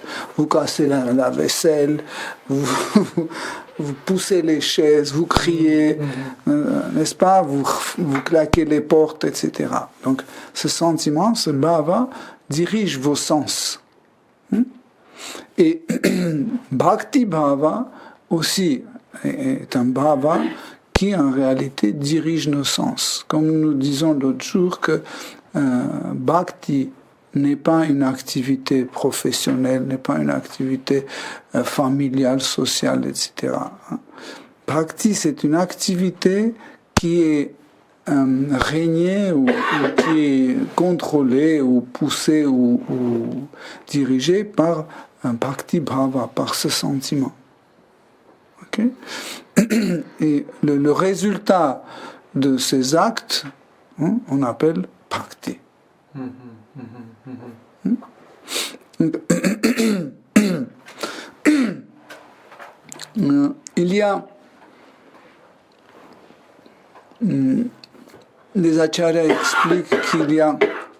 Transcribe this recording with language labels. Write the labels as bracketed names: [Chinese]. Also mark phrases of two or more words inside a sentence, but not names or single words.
[French] Vous cassez la vaisselle, vous poussez les chaises, vous criez, n'est-ce pas? Vous claquez les portes, etc. Donc ce sentiment, ce bhava, dirige vos sens. Et bhakti bhava aussi est un bhava qui en réalité dirige nos sens. Comme nous disons l'autre jour que bhakti n'est pas une activité professionnelle, n'est pas une activité familiale, sociale, etc. Bhakti, c'est une activité qui est régnée ou qui est contrôlée ou poussée ou dirigée par un bhakti bhava, par ce sentiment. Okay? Et le résultat de ces actes, on appelle bhakti. Il y a les acharyas expliquent qu'il y a